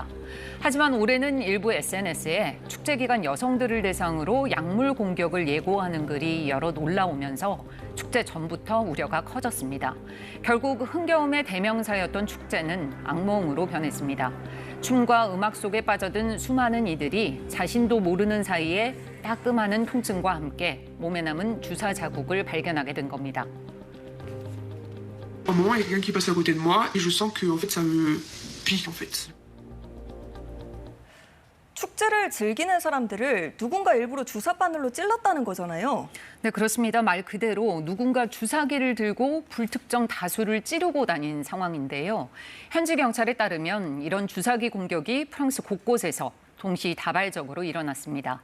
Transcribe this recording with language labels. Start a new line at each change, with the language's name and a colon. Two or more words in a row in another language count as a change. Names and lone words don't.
Korean: 하지만 올해는 일부 SNS에 축제 기간 여성들을 대상으로 약물 공격을 예고하는 글이 여럿 올라오면서 축제 전부터 우려가 커졌습니다. 결국 흥겨움의 대명사였던 축제는 악몽으로 변했습니다. 춤과 음악 속에 빠져든 수많은 이들이 자신도 모르는 사이에 따끔하는 통증과 함께 몸에 남은 주사 자국을 발견하게 된 겁니다.
French: Un moment, il y a quelqu'un qui passe à côté de moi et je sens que en fait ça me pique en fait.
Korean: 축제를 즐기는 사람들을 누군가 일부러 주사바늘로 찔렀다는 거잖아요. 네, 그렇습니다. 말 그대로 누군가 주사기를 들고 불특정 다수를 찌르고 다닌 상황인데요. 현지 경찰에 따르면 이런 주사기 공격이 프랑스 곳곳에서 동시다발적으로 일어났습니다.